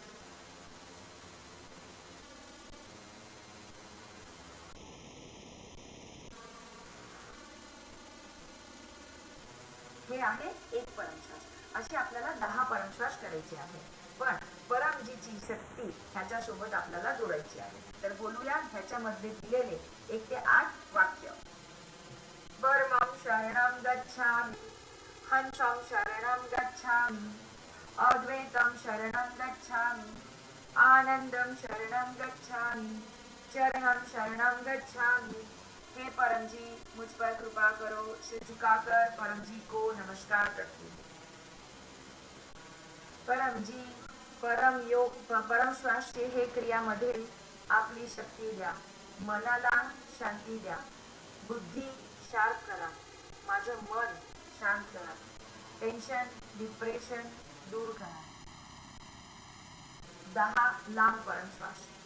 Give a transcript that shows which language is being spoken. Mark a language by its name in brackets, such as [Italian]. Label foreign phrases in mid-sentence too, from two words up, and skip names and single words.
[Marathi] हे आहे एक परमश्वास. असे आपल्याला 10 परमश्वास करायचे आहे. पण परमजीची शक्ती ह्याच्यासोबत आपल्याला जोडायची आहे. तर बोलूया ह्याच्यामध्ये दिलेले 1 ते 8 वाक्य. [Sanskrit] परमं शरणं गच्छामि, हंसं शरणं गच्छामि, अद्वैतं शरणं गच्छामि, आनंदं शरणं गच्छामि, चरणं शरणं गच्छामि. [Hindi] हे परम जी मुझ पर कृपा करो. सिर झुकाकर परम जी को नमस्कार करती हूँ. [Marathi] परम जी परम श्वास हे क्रियामध्ये आपली शक्ती द्या, मनाला शांती द्या, बुद्धी शार्प करा, माझं मन शांत करा, [English] tension depression [Marathi] दूर करा. 10 लांब परम श्वास.